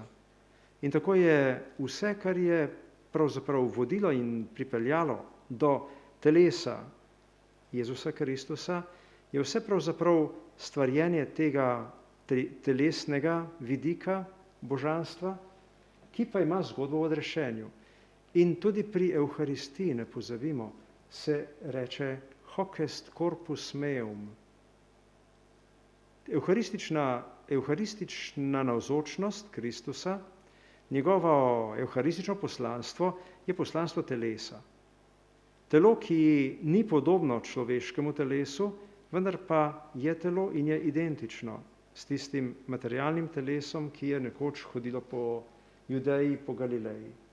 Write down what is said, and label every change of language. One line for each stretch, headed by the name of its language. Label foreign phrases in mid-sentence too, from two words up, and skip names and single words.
Slovenian: In tako je vse, kar je pravzaprav vodilo in pripeljalo do telesa Jezusa Kristusa, je vse pravzaprav stvarjenje tega telesnega vidika božanstva, ki pa ima zgodbo o odrešenju. In tudi pri Evharistiji, ne pozabimo, se reče
Latin: hoc est corpus meum.
Slovenian: Evharistična navzočnost Kristusa, njegovo evharistično poslanstvo je poslanstvo telesa. Telo, ki ni podobno človeškemu telesu, vendar pa je telo in je identično s tistim materialnim telesom, ki je nekoč hodilo po Judeji, po Galileji.